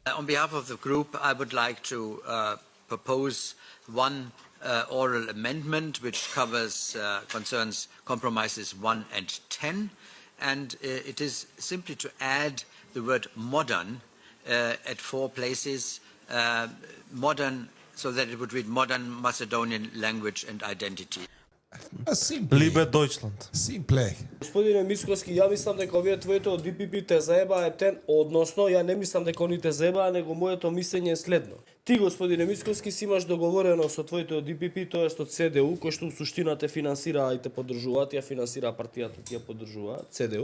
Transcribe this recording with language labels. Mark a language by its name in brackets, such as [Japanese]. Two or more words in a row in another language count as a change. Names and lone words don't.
[English] On behalf of the group, I would like to propose one oral amendment which concerns compromises 1 and 10, and it is simply to add the word modern at 4 places, modern, so that it would read modern Macedonian language and identity. [German] Liebe Deutschland. [Macedonian] Simple. Господине Мицкоски, ја мислам дека овие твоите од ДПП те заебаа ептен, односно ја не мислам дека они те заебаа, него моето мислење е следно. Ти, господине Мицкоски, си имаш договорено со твоите од ДПП, тоест од ЦДУ, кој што в суштина те финансира и те поддржуваат, ја финансира партијата, ти ја поддржува, ЦДУ.